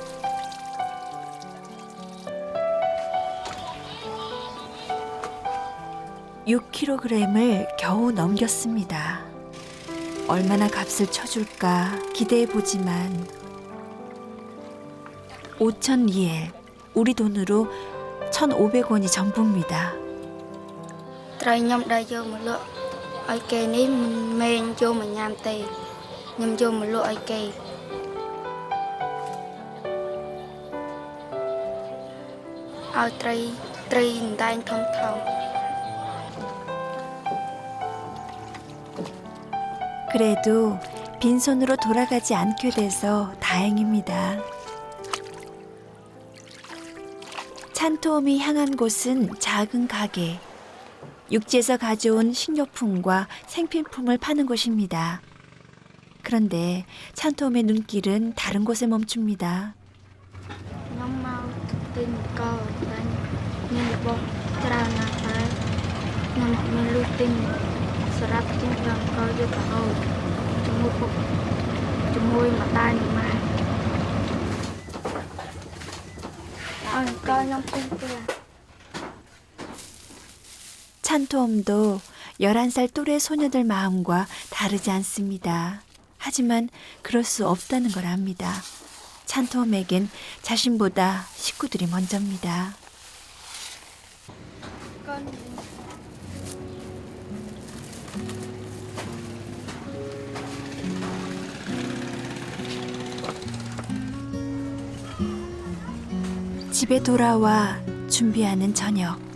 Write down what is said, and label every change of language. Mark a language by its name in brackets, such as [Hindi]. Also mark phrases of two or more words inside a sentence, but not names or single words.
[Korean] (6kg을) 겨우 넘겼습니다. 얼마나 값을 쳐줄까 기대해보지만 5,000리엘, 우리 돈으로 1,500원이 전부입니다. [Khmer] ត្រីខ្ញុំដែលយកមកលក់ឲ្យគេនេះមិនមែនយកមកញ៉ាំទេខ្ញុំយកមកលក់ឲ្យគេឲ្យត្រីអណ្ដែងធំៗ [Korean] 그래도 빈손으로 돌아가지 않게 돼서 다행입니다. 찬토홈이 향한 곳은 작은 가게. 육지에서 가져온 식료품과 생필품을 파는 곳입니다. 그런데 찬토홈의 눈길은 다른 곳에 멈춥니다. [Khmer] ខ្ញុំមកទិញកោតែមានរបស់ច្រើនណាស់តែខ្ញុំអត់មានលុយទិញសម្រាប់ទិញកោយកទៅហូបជាមួយម្ដាយនិងម៉ែឲ្យកោខ្ញុំទិញទៅ [Korean] 찬토홈도 11살 또래 소녀들 마음과 다르지 않습니다. 하지만 그럴 수 없다는 걸 압니다. 찬토홈에겐 자신보다 식구들이 먼저입니다. 집에 돌아와 준비하는 저녁.